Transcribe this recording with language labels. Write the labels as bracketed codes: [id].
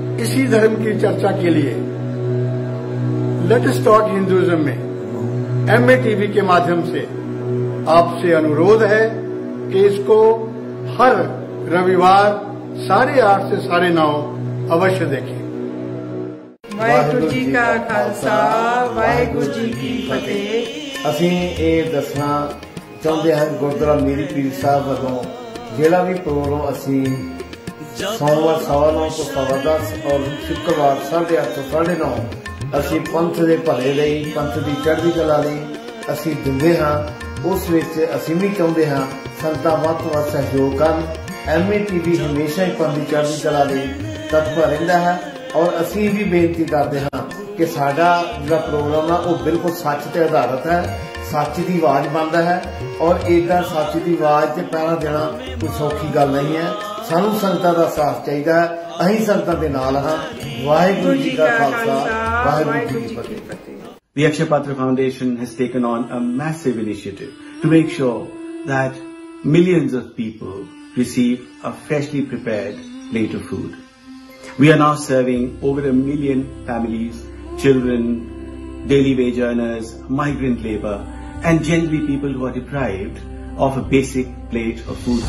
[hi] इसी धर्म की चर्चा के लिए लेट अस टॉक हिंदुइज्म में MATV के माध्यम से आपसे अनुरोध है कि इसको हर रविवार 8:30 से 9:30 अवश्य देखें। [pa] वाहिगुरु जी का खालसा, वाहिगुरु जी की फतेह। ਅਸੀਂ ਇਹ ਦੱਸਣਾ ਚਾਹੁੰਦੇ ਹਾਂ ਗੁਰਦੁਆਰਾ ਮੀਰੀ ਪੀਰ ਸਾਹਿਬ ਵੱਲੋਂ ਜਿਹੜਾ ਵੀ ਪ੍ਰੋਗਰਾਮ ਅਸੀਂ ਸੋਮਵਾਰ 9:15 ਤੋਂ 10:15 ਔਰ ਸ਼ੁੱਕਰਵਾਰ 8:30 ਤੋਂ 9:30 ਅਸੀਂ ਪੰਥ ਦੇ ਭਲੇ ਲਈ, ਪੰਥ ਦੀ ਚੜ੍ਹਦੀ ਕਲਾ ਲਈ ਅਸੀਂ ਦਿੰਦੇ ਹਾਂ। ਉਸ ਵਿੱਚ ਅਸੀਂ ਵੀ ਚਾਹੁੰਦੇ ਹਾਂ ਸੰਗਤਾਂ ਵੱਧ ਤੋਂ ਵੱਧ ਸਹਿਯੋਗ ਕਰਨ। MATV ਹਮੇਸ਼ਾ ਹੀ ਪੰਥ ਦੀ ਚੜ੍ਹਦੀ ਕਲਾ ਲਈ ਤਤਪਰ ਰਹਿੰਦਾ ਹੈ, ਔਰ ਅਸੀਂ ਵੀ ਬੇਨਤੀ ਕਰਦੇ ਹਾਂ ਕਿ ਸਾਡਾ ਜਿਹੜਾ ਪ੍ਰੋਗਰਾਮ ਆ ਉਹ ਬਿਲਕੁਲ ਸੱਚ ਤੇ ਆਧਾਰਿਤ ਹੈ, ਸੱਚ ਦੀ ਆਵਾਜ਼ ਬਣਦਾ ਹੈ, ਔਰ ਇੱਦਾਂ ਸੱਚ ਦੀ ਆਵਾਜ਼ ਤੇ ਪਹਿਰਾ ਦੇਣਾ ਕੋਈ ਸੌਖੀ ਗੱਲ ਨਹੀਂ ਹੈ। ਸਾਨੂੰ ਸੰਗਤਾਂ ਦਾ ਸਾਥ ਚਾਹੀਦਾ ਹੈ, ਅਸੀਂ ਸੰਗਤਾਂ ਦੇ ਨਾਲ ਹਾਂ। ਵਾਹਿਗੁਰੂ ਜੀ ਕਾ ਖਾਲਸਾ, ਵਾਹਿਗੁਰੂ ਜੀ ਕੀ ਫਤਿਹ। [en] The Akshay Patra Foundation has taken on a massive initiative to make sure that millions of people receive a freshly prepared plate of food. We are now serving over 1 million families, children, daily wage earners, migrant labor, and generally people who are deprived of a basic plate of food.